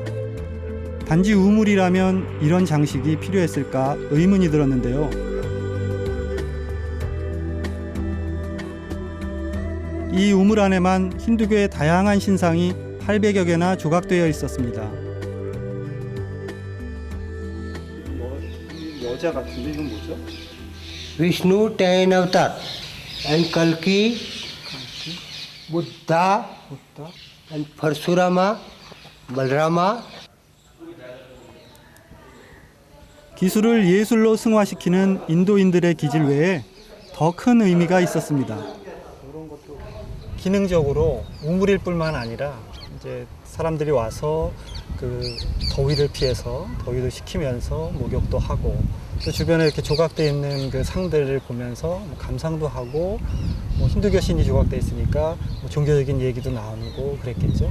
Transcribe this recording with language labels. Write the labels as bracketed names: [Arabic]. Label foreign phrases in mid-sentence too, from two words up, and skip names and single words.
[Korean] 단지 우물이라면 이런 장식이 필요했을까 의문이 들었는데요. 이 우물 안에만 힌두교의 다양한 신상이 800여 개나 조각되어 있었습니다. 여자 같은데 이건 뭐죠? [Hindi] विष्णु 10 अवतार एंड कल्कि, बुद्धा एंड परशुरामा, बलरामा। [Korean] 기술을 예술로 승화시키는 인도인들의 기질 외에 더 큰 의미가 있었습니다. 기능적으로 우물일 뿐만 아니라 이제 사람들이 와서 그 더위를 피해서 더위도 식히면서 목욕도 하고 또 주변에 이렇게 조각되어 있는 그 상들을 보면서 뭐 감상도 하고 뭐 힌두교 신이 조각되어 있으니까 뭐 종교적인 얘기도 나누고 그랬겠죠.